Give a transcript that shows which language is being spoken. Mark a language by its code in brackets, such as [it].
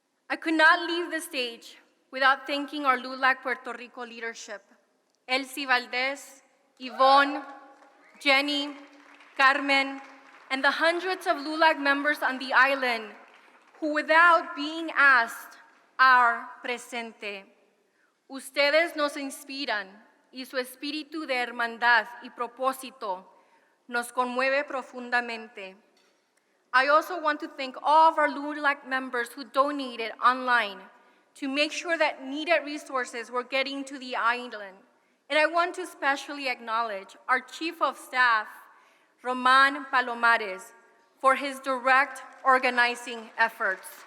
[en] I could not leave the stage without thanking our LULAC Puerto Rico leadership, Elsie Valdez, Yvonne, Jenny, Carmen, and the hundreds of LULAC members on the island who, without being asked, are presente. [es] Ustedes nos inspiran y su espíritu de hermandad y propósito nos conmueve profundamente. [en] I also want to thank all of our LULAC members who donated online to make sure that needed resources were getting to the island. And I want to especially acknowledge our Chief of Staff, Roman Palomares, for his direct organizing efforts.